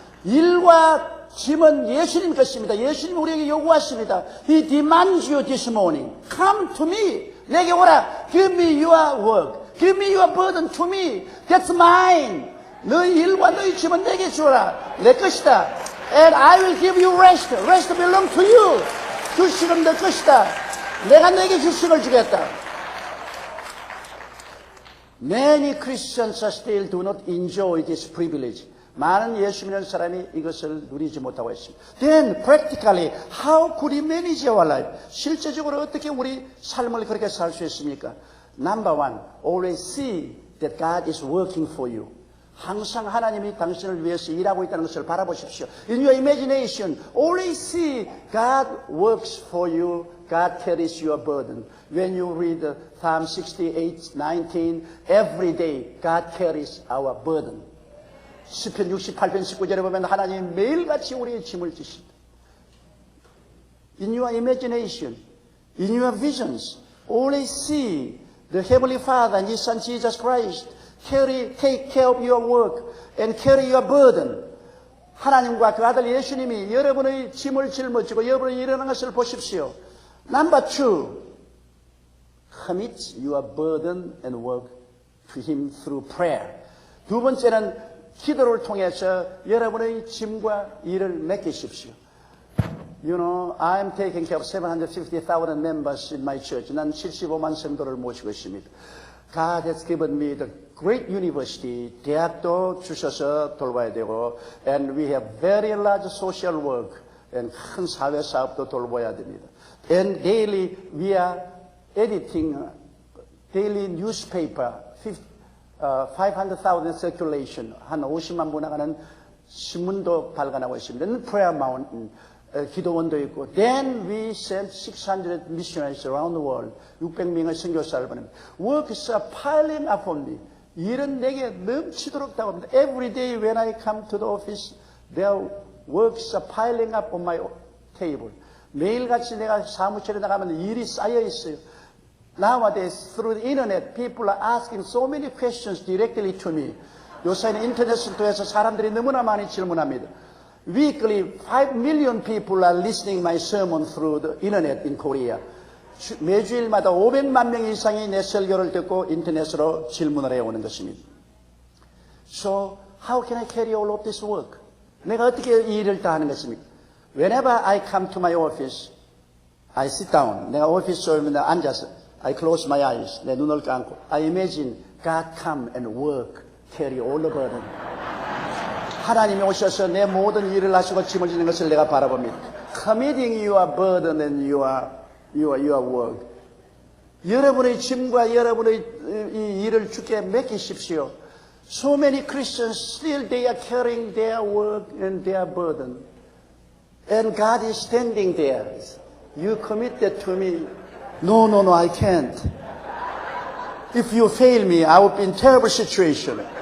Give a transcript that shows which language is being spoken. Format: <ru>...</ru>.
<ko>일과 짐은 예수님 것입니다. 예수님 우리에게 요구하십니다.</ko> <en>He demands you this morning. Come to me.</en> <ko>내게 오라.</ko> <en>Give me your work. Give me your burden to me. That's mine.</en> <ko>너희 일과 너희 짐은 내게 주어라. 내 것이다.</ko> <en>And I will give you rest. Rest belong to you.</en> <ko>휴식은 내 것이다. 내가 내게 휴식을 주겠다.</ko> <en>Many Christians still do not enjoy this privilege.</en> <ko>많은 예수 믿는 사람이 이것을 누리지 못하고 있습니다.</ko> <en>Then practically, how could we manage our life?</en> <ko>실제적으로 어떻게 우리 삶을 그렇게 살 수 있습니까?</ko> <en>Number one, always see that God is working for you.</en> <ko>항상 하나님이 당신을 위해서 일하고 있다는 것을 바라보십시오.</ko> <en>In your imagination, always see God works for you. God carries your burden. When you read Psalm 68:19, every day God carries our burden.</en> <ko>시편 68편 19절에 보면 하나님이 매일같이 우리의 짐을 지십니다.</ko> <en>In your imagination, in your visions, always see the Heavenly Father and His Son Jesus Christ take care of your work and carry your burden.</en> <ko>하나님과 그 아들 예수님이 여러분의 짐을 짊어지고 여러분이 일어나는 것을 보십시오.</ko> <en>Number two, commit your burden and work to Him through prayer.</en> <ko>두 번째는 기도를 통해서 여러분의 짐과 일을 맡기십시오.</ko> <en>You know, I'm taking care of 750,000 members in my church.</en> <ko>난 75만 성도를 모시고 있습니다.</ko> <en>God has given me the great university.</en> <ko>대학도 주셔서 돌봐야 되고,</ko> <en>and we have very large social work, and</en> <ko>큰 사회 사업도 돌봐야 됩니다.</ko> <en>And daily we are editing daily newspaper, 500,000 circulation,</en> <ko>한 50만 부 나가는 신문도 발간하고 있습니다.</ko> <en>And prayer mountain.</en> <ko>기도원도 있고,</ko> <en>then we sent 600 missionaries around the world.</en> <ko>600명의 선교사를 보냅니다.</ko> <en>Works are piling up on me.</en> <ko>일은 내게 넘치도록 다가옵니다.</ko> <en>Every day when I come to the office, their works are piling up on my table.</en> <ko>매일같이 내가 사무실에 나가면 일이 쌓여 있어요.</ko> <en>Nowadays, through the internet, people are asking so many questions directly to me.</en> <ko>요새는 인터넷을 통해서 사람들이 너무나 많이 질문합니다.</ko> <en>Weekly, 5 million people are listening my sermon through the internet in Korea.</en> <ko>매주일마다 500만 명 이상이 내 설교를 듣고 인터넷으로 질문을 해오는 것입니다.</ko> <en>So, how can I carry all of this work?</en> <ko>내가 어떻게 이 일을 다 하는 것입니까?</ko> <en>Whenever I come to my office, I sit down.</en> <ko>내가 오피스에 오면 앉아서</ko> <en>I close my eyes.</en> <ko>내 눈을 감고</ko> <en>I imagine God come and work, carry all the burden.</en> <ko>하나님이 오셔서 내 모든 일을 하시고 짐을 지는 것을 내가 바라봅니다.</ko> <en>Committing your burden and your work.</en> <ko>여러분의 짐과 여러분의 이 일을 주께 맡기십시오.</ko> <en>So many Christians still they are carrying their work and their burden. And God is standing there. You commit that to me. No, I can't. If you fail me, I will be in terrible situation.</en>